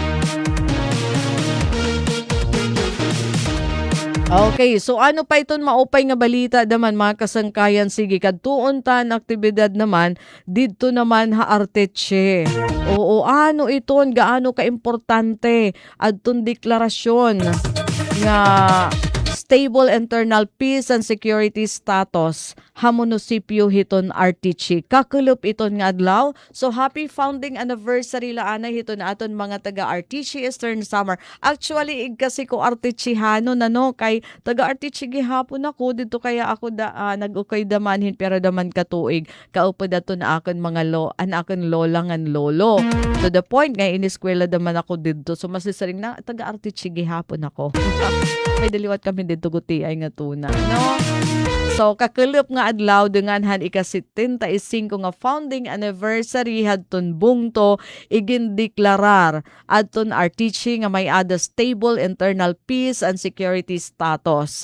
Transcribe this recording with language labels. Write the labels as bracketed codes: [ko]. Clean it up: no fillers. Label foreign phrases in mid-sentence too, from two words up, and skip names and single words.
[war] Okay, so ano pa iton maupay nga balita daman mga kasangkayan sige kadtuon tan aktibidad naman didto naman ha Arteche. Oo, ano iton gaano ka importante adton deklarasyon nga [en] stable internal peace and security status [war] ha munisipyo hiton Arteche. Kakulop iton nga adlaw. So [en] happy founding anniversary [war] laana hiton aton mga taga Arteche Eastern Samar. Actually kasi ko Artechehano no kay taga Arteche gihapon ako dito kaya ako nag-ukay damanhin pero daman katuig kaupod ato na akon mga akon lola ngan lolo. [en] To the point [war] nga iniskwela daman ako dito. So masisaring na taga Arteche gihapon ako. May daliwat kami dito guti ay nga tuna no. So kakulop nga adlaw denganhan ika-75 nga [en] founding anniversary [war] hadton bungto igindeklarar adton Arteche nga may ada [en] stable internal peace and security status.